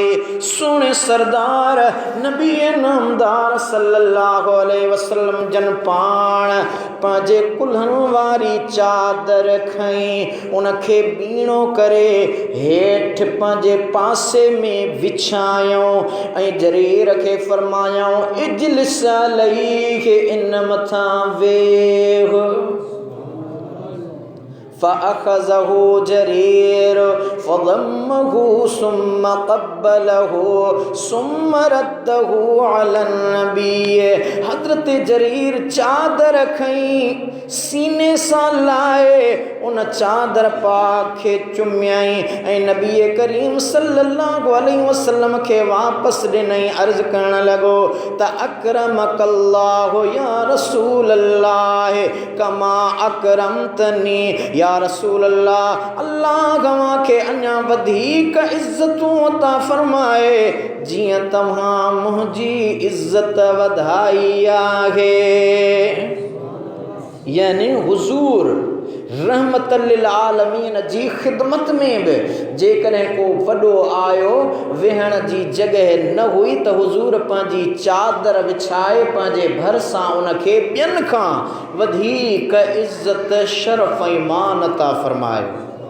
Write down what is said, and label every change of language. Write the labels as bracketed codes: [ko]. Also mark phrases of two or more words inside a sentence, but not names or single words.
[sd] सुहिणे सरदार नबी नामदार [ar] صلى الله عليه وسلم [sd] जन पाण पंहिंजे कुल्हनि वारी चादर खईं, उनखे बीणो करे हेठि पंहिंजे पासे में विछायूं ऐं जरीर खे फरमायूं, [ar] اجلس عليه, [sd] इन मथां वेह। [ar] فأخذه جرير فضمه ثم قبله ثم رده على النبي. [sd] हज़रत जरीर चादर खईं, सीने सां लाए उन चादर पाक खे चुमियई ऐं नबी करीम [ar] صلى الله عليه وسلم [sd] खे वापसि ॾिनई। अर्ज़ करण लॻो त [ar] أكرمك الله يا رسول الله كما أكرمتني. يا رسول الله, [sd] अल्लाह तव्हां खे अञा वधीक इज़तूं अता फरमाए जीअं तव्हां मुंहिंजी इज़त वधाई आहे। यानी हुज़ूर [ar] رحمة للعالمين [sd] जी ख़िदमत में बि जेकॾहिं को वॾो आयो, वेहण जी जॻह न हुई त हुज़ूर पंहिंजी चादर विछाए पंहिंजे भरिसां उनखे ॿियनि खां वधीक इज़त शरफ़ ऐं मान अता फरमायो।